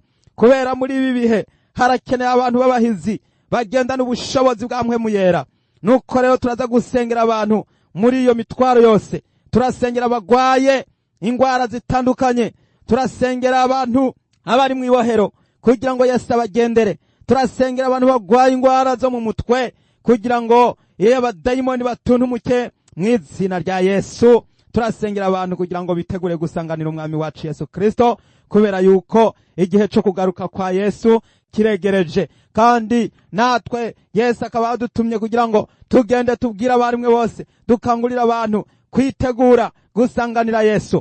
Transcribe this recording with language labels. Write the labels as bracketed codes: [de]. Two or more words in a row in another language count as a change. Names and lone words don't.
[rn] Kubera muri ibi bihe harakeneye abantu b'abahizi bagendana ubushobozi bwa Mpwemu Yera. Nuko rero turaza gusengera abantu muri iyo mitwaro yose. Turasengera abagwaye ingwara zitandukanye, turasengera abantu abari mu ibohero kugira ngo Yesu abagendere, turasengera abantu bagwaye ingwara zo mu mutwe kugira ngo abadayimoni batuntumuke mu izina rya Yesu. Turasengera abantu kugira ngo bitegure gusanganira umwami wacu Yesu Kristo kubera yuko igihe cyo kugaruka kwa Yesu kiregereje. Kandi natwe Yesu akaba adutumye kugira ngo tugende tubwira abarimwe bose, dukangurira abantu kwitegura gusanganira Yesu.